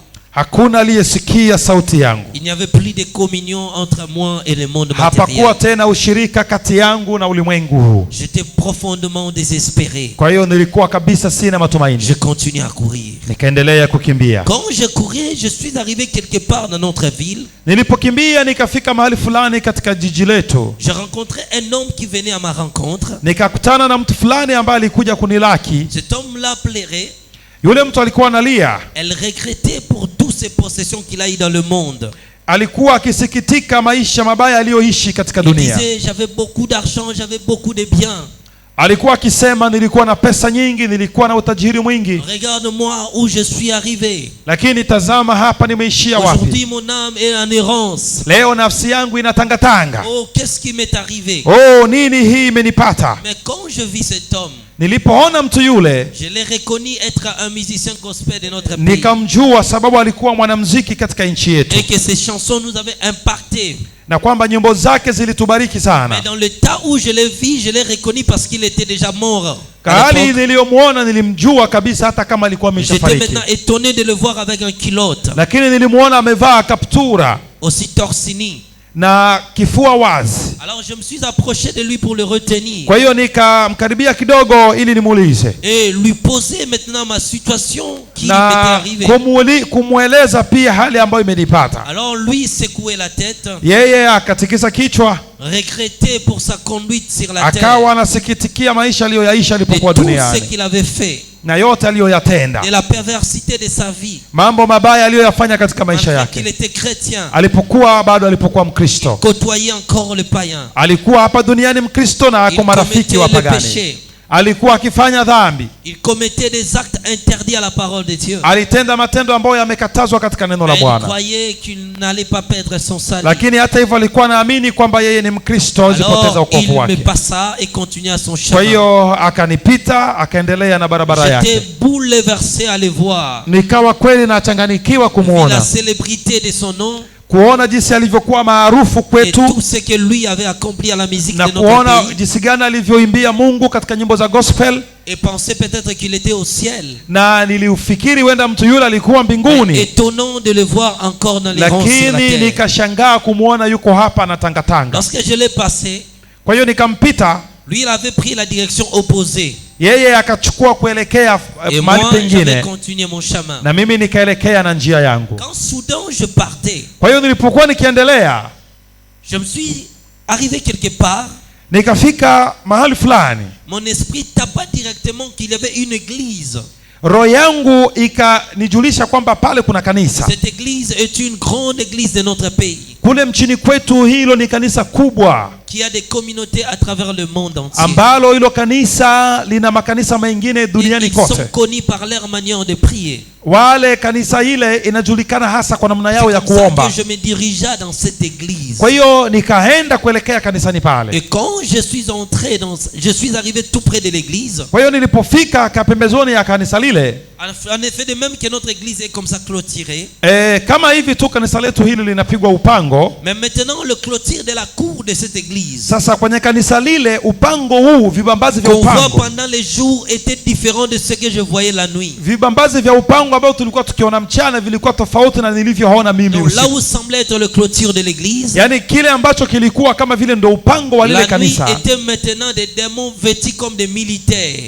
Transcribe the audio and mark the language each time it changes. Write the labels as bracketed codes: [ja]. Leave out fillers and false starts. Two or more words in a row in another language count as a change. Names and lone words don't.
[sw] Hakuna aliyesikia sauti yangu. [fr] Il n'y avait plus de communion entre moi et le monde matériel. [sw] Hapakuwa tena ushirika kati yangu na ulimwengu huu. [fr] J'étais profondément désespéré. [sw] Kwa hiyo nilikuwa kabisa sina matumaini. [fr] Je continuais à courir. [sw] Nikaendelea kukimbia. [fr] Quand je courais, je suis arrivé quelque part dans notre ville. [sw] Nilipokimbia nikafika mahali fulani katika jiji letu. [fr] Je rencontrais un homme qui venait à ma rencontre. [sw] Nikakutana na mtu fulani ambaye alikuja kunilaki. [fr] Cet homme-là pleurait. [sw] Yule mtu alikuwa analia. [fr] Elle regrettait pour toutes ses possessions qu'il a eu dans le monde. [sw] Alikuwa akisikitika maisha mabaya aliyoishi katika dunia. [fr] Il disait j'avais beaucoup d'argent, j'avais beaucoup de biens. [sw] Alikuwa akisema nilikuwa na pesa nyingi, nilikuwa na utajiri mwingi. [fr] Regarde-moi où je suis arrivé. [sw] Lakini tazama hapa nimeishia wapi. [fr] Aujourd'hui mon âme est en errance. [sw] Leo nafsi yangu inatangatanga. [fr] Oh, qu'est-ce qui m'est arrivé? [sw] Oh, nini hii imenipata? [fr] Mais quand je vis cet homme, [sw] nilipoona mtu yule, [fr] je l'ai reconnu être un musicien gospel de notre pays. [sw] Nikamjua sababu alikuwa mwanamuziki katika nchi yetu. [fr] Et que ses chansons nous avaient impacté. [sw] Na kwamba nyimbo zake zilitubariki sana. [fr] Mais dans le temps où je l'ai vu, je l'ai reconnu parce qu'il était déjà mort. [sw] Hali niliyomuona nilimjua kabisa hata kama alikuwa ameshafariki. [fr] J'étais maintenant étonné de le voir avec un culotte. [sw] Lakini nilimuona amevaa kaptura. [fr] Aussi torse-nu. [sw] Na kifua wazi. [fr] Alors je me suis approché de lui pour le retenir. [sw] Kwa hiyo nikamkaribia kidogo ili nimuulize. [fr] Et lui poser maintenant ma situation qui m'était arrivée. [sw] Kumueleza pia hali ambayo imenipata. [fr] Alors lui secouait la tête. [sw] Yeye akatikisa kichwa. [fr] Regrettait pour sa conduite sur la terre. [sw] Akawa anasikitikia maisha aliyoyaishi alipokuwa duniani. [fr] Tout ce qu'il avait fait. [sw] Na yote aliyoyatenda. [fr] Et la perversité de sa vie. [sw] Mambo mabaya aliyoyafanya katika maisha yake. [fr] Il était chrétien. [sw] Alipokuwa Mkristo. [fr] Côtoyait encore le païen. [sw] Alikuwa hapa duniani Mkristo na ako marafiki wa pagani. Alikuwa akifanya dhambi. [fr] Il commettait des actes interdits à la parole de Dieu. [sw] Alitenda matendo ambayo yamekatazwa katika neno la Bwana. [fr] Il croyait qu'il n'allait pas perdre son salut. [sw] Lakini hata hivyo alikuwa anaamini kwamba yeye ni Mkristo asipoteza wokovu wake. [fr] Il me passa et continua son chemin. [sw] Kwa hiyo akanipita akaendelea na barabara yake. [fr] J'étais bouleversé à le voir. [sw] Nikawa kweli nachanganikiwa kumuona. [fr] La célébrité de son nom. [sw] Kuona jinsi alivyokuwa maarufu kwetu. [fr] Et tout ce que lui avait accompli à la musique de notre pays. [sw] Na kuona jinsi gani alivyoimbia Mungu katika nyimbo za gospel. [fr] Et pensait peut-être qu'il était au ciel. [sw] Na niliufikiri wenda mtu yule alikuwa mbinguni. [fr] Étonnant de le voir encore dans les rangs sur la terre. [sw] Lakini nikashangaa kumuona yuko hapa anatangatanga. [fr] Lorsque je l'ai passé, [sw] kwa hiyo nikampita. [fr] Lui il avait pris la direction opposée. [sw] Yeye akachukua kuelekea [fr] Et [sw] mahali [fr] moi, j'avais [sw] pengine, [fr] continué mon chemin. [sw] na mimi nikaelekea na njia yangu. [fr] Quand soudain je partais, [sw] Kwa hiyo nilipokuwa nikiendelea, [fr] je me suis arrivé quelque part. [sw] nikafika mahali fulani, [fr] Mon esprit tapa directement qu'il y avait une église. [sw] roho yangu ikanijulisha kwamba pale kuna kanisa. [fr] Cette église est une grande église de notre pays, [sw] Kule mchini kwetu hilo ni kanisa kubwa, [fr] qui a des communautés à travers le monde entier. [sw] ambalo hilo kanisa lina makanisa mengine duniani [fr] Ils sont [sw] kote. [fr] connus par leur manière de prier. [sw] Wale kanisa ile inajulikana hasa kwa namna yao ya [fr] C'est comme ça [sw] kuomba. [fr] que je me dirigea dans cette église. [sw] Kwa hiyo nikaenda kuelekea kanisani pale. [fr] Et quand je suis arrivé tout près de l'église. [sw] Kwa hiyo nilipofika kapembezoni ya kanisa lile, [fr] En effet, de même que notre église est comme ça clôturée. [sw] kama hivi tu kanisa letu hili linapigwa upango. [fr] Mais maintenant, le clôture de la cour de cette église, [sw] Sasa kwenye kanisa lile upango huu, vibambazi vya [fr] qu'on voit [sw] upango, [fr] pendant les jours, était différent de ce que je voyais la nuit. [sw] vibambazi vya upango ambao tulikuwa tukiona mchana vilikuwa tofauti na nilivyoona mimi [fr] Donc là [sw] usiku. [fr] où semblait être le clôture de l'église, [sw] Yaani kile ambacho kilikuwa kama vile ndo upango wa lile [fr] la nuit [sw] kanisa, [fr] était maintenant des démons vêtus comme des militaires.